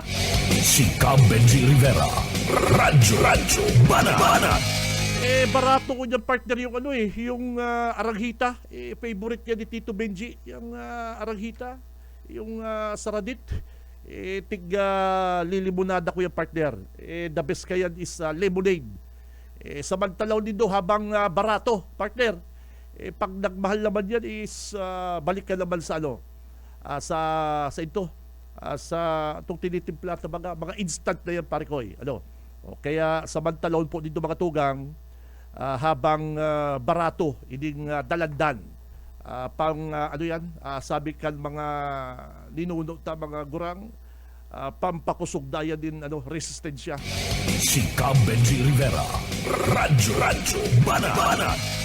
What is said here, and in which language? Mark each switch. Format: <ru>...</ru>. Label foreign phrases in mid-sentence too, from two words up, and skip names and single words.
<bik>Si Benji Rivera, Radyo Banat. Barato ko niyan, partner, yung yung aranghita. Favorite niya ni Tito Benji, yung aranghita, yung saradit. Lilimonada ko yung partner.</bik> <en>The best kayan is lemonade.</en> <bik>Samantalaw nito habang barato, partner.</bik> <tl>Pag nagmahal naman yan is balik ka naman sa sa ito, sa itong tinitimpla na mga instant na yan, parikoy.</tl> <bik>Kaya samantalon po dito mga tugang, habang barato, ining dalandan, sabi kan mga ninuno ta mga gurang, pampakusog daya din resistensya. Si Benji Rivera, Radyo Banat.</bik>